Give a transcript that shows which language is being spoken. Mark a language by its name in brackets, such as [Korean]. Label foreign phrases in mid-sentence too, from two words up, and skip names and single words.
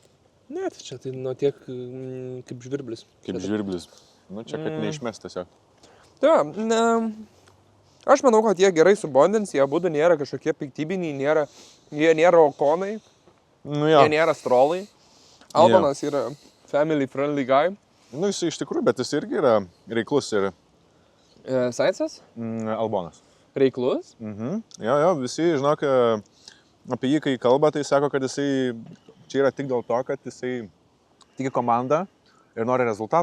[Lithuanian] Ne, tai čia tai nuo tiek kaip žvirblis. Kaip žvirblis. Nu, čia kad neišmest tiesiog. Tai aš manau, kad jie gerai subondins, jie abudu nėra kažkokie piktybiniai, jie nėra okonai, jie nėra strolai. Albanas yra [English] family friendly guy. [Lithuanian] Nu, jis iš tikrųjų, bet jis irgi yra reiklus ir... Sainzas? Albonas. Reiklus? Jo, visi, žinok, apie jį, kai kalba, tai sako, kad jisai čia yra tik dėl to, kad jisai tiki komandą ir nori rezultatų.